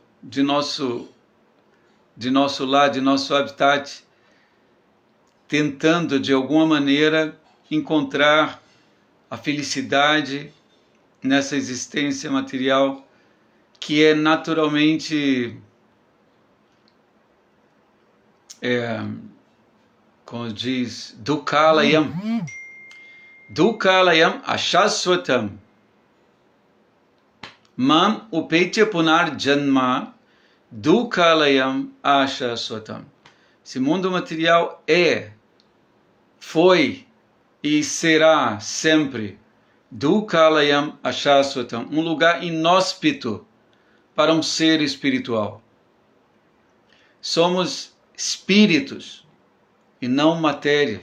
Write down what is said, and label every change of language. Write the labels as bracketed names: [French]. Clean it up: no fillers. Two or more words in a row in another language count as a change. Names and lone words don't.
[Portuguese] de nosso lar, de nosso habitat, tentando de alguma maneira encontrar a felicidade nessa existência material que é naturalmente, como diz, Dukhalayam. [Sanskrit] दुःखालयम् अशाश्वतम्. माम् उपेत्य पुनर् जन्म दुःखालयम् अशाश्वतम्. [Portuguese] Esse mundo material foi e será sempre [Sanskrit] दुःखालयम् अशाश्वतम्, [Portuguese] um lugar inóspito para um ser espiritual. Somos espíritos e não matéria.